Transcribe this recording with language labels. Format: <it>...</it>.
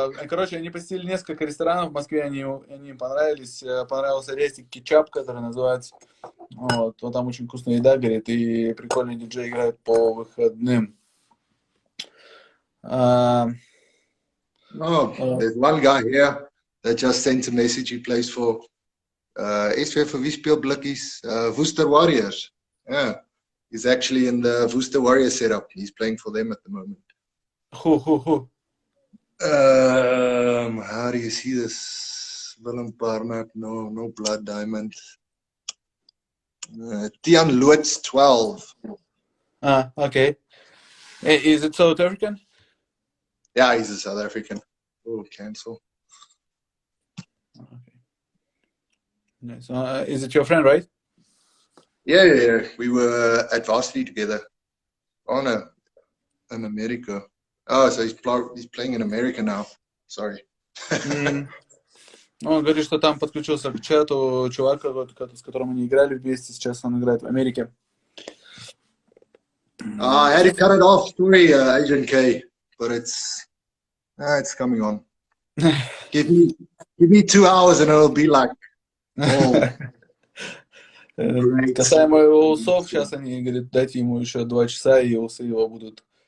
<ru>Короче, они посетили несколько ресторанов в Москве, они им понравились. Понравился рестик Кетчап, который называется. Вот там очень вкусная еда, говорит, и прикольный диджей играет по выходным.</ru> <en>There's one guy here that just sent a message. He plays for SV for</en> <af>wie speel blikkies?</af> <en>Worcester Warriors. Yeah, he's actually in the Worcester Warriors setup. He's playing for them at the moment. Who? How do you see this? Willem Barnard, no Blood Diamond. Tian Loots 12. Okay. Is it South African? Yeah, he's a South African. Oh, cancel. Okay. Nice. Is it your friend, right? Yeah. We were at varsity together. Oh no, in America. Oh, so he's playing in America now. Sorry.</en> <ru>Он говорит, что там подключился к чату чувак, с которым они играли вместе. Сейчас он играет в Америке.</ru> <en>I had to cut it off. Sorry, Agent K. But It's coming on. Give me 2 hours and it'll be like, oh, great.</en> <ru>Касаемо его усов, сейчас они говорят, дайте ему еще 2 часа, и усы его будут</ru>